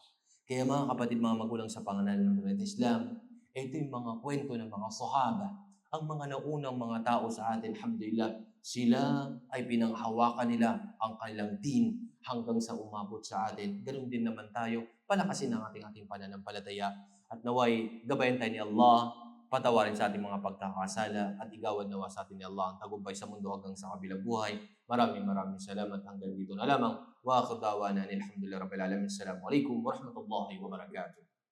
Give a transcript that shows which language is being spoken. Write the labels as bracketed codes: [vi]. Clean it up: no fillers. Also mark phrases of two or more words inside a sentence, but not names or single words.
[tl] Kaya mga kapatid, mga magulang sa pangalan ng Islam, ito yung mga kwento ng mga sahaba, ang mga naunang mga tao sa atin, alhamdulillah, sila ay pinanghawakan nila ang kanilang din hanggang sa umabot sa atin. Ganun din naman tayo, palakasin ang ating pananampalataya at naway gabayan tayo ni Allah, patawarin sa ating mga pagkakasala at igawan nawa sa atin ni Allah ang tagumpay sa mundo hanggang sa kabilang buhay. Maraming salamat hanggang dito na lamang. [ar] وآخر دعوانا الحمد لله رب العالمين. السلام عليكم ورحمة الله وبركاته.